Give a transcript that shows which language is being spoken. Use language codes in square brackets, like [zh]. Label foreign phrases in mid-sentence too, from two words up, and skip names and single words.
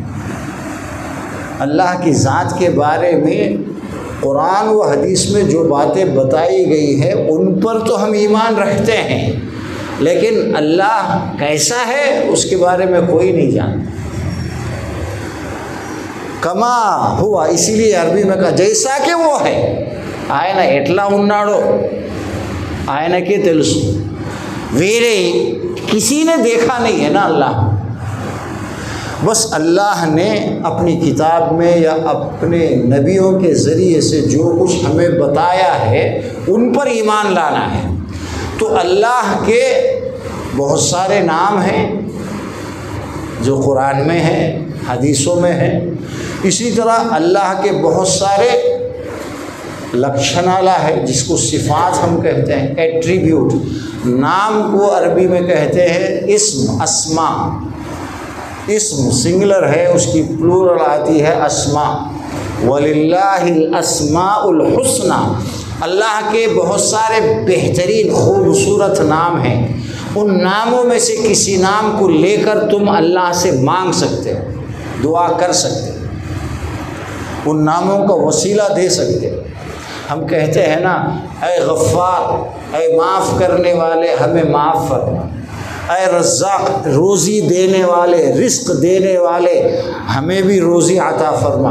[ur] اللہ کی ذات کے بارے میں قرآن و حدیث میں جو باتیں بتائی گئی ہیں ان پر تو ہم ایمان رکھتے ہیں، لیکن اللہ کیسا ہے اس کے بارے میں کوئی نہیں جانتا۔ کما ہوا، اسی لیے عربی میں کہا جیسا کہ وہ ہے، [te] ఆయన ఎట్లా ఉన్నాడో ఆయనకే తెలుసు، [ur] వేరే کسی نے دیکھا نہیں ہے نا اللہ، بس اللہ نے اپنی کتاب میں یا اپنے نبیوں کے ذریعے سے جو کچھ ہمیں بتایا ہے ان پر ایمان لانا ہے۔ تو اللہ کے بہت سارے نام ہیں جو قرآن میں ہیں، حدیثوں میں ہیں۔ اسی طرح اللہ کے بہت سارے لکشنالا ہے، جس کو صفات ہم کہتے ہیں، ایٹریبیوٹ۔ نام کو عربی میں کہتے ہیں اسم، اسما۔ اسم سنگلر ہے، اس کی پلورل آتی ہے اسما۔ [ar] وَلِلَّهِ الْأَسْمَاءُ الْحُسْنَى، [ur] اللہ کے بہت سارے بہترین خوبصورت نام ہیں۔ ان ناموں میں سے کسی نام کو لے کر تم اللہ سے مانگ سکتے ہو، دعا کر سکتے ہو، ان ناموں کا وسیلہ دے سکتے ہو۔ ہم کہتے ہیں نا، اے غفار، اے معاف کرنے والے ہمیں معاف فرما، اے رزاق روزی دینے والے، رزق دینے والے ہمیں بھی روزی عطا فرما۔